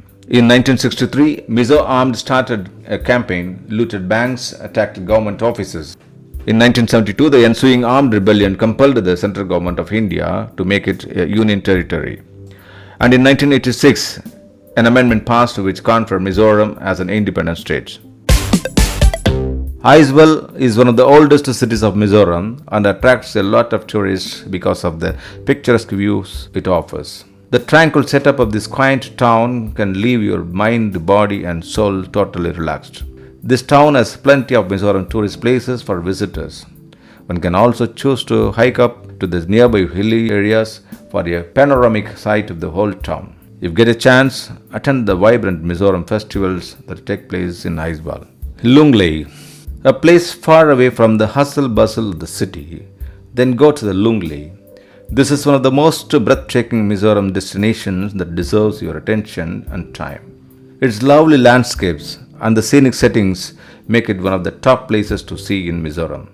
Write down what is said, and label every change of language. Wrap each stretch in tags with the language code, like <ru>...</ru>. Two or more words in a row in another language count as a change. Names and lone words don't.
<en>In 1963, Mizo armed started a campaign, looted banks, attacked government offices. In 1972, the ensuing armed rebellion compelled the central government of India to make it a union territory. And in 1986, an amendment passed which conferred Mizo-ram as an independent state. Aizawl is one of the oldest cities of Mizo-ram and attracts a lot of tourists because of the picturesque views it offers. The tranquil setup of this quaint town can leave your mind, body and soul totally relaxed. This town has plenty of Mizo-ram tourist places for visitors. One can also choose to hike up to the nearby hilly areas for a panoramic sight of the whole town. If you get a chance, attend the vibrant Mizo-ram festivals that take place in Aizawl. Lunglei, a place far away from the hustle bustle of the city, then go to the Lunglei. This is one of the most breathtaking Mizo-ram destinations that deserves your attention and time. Its lovely landscapes and the scenic settings make it one of the top places to see in Mizo-ram.</en>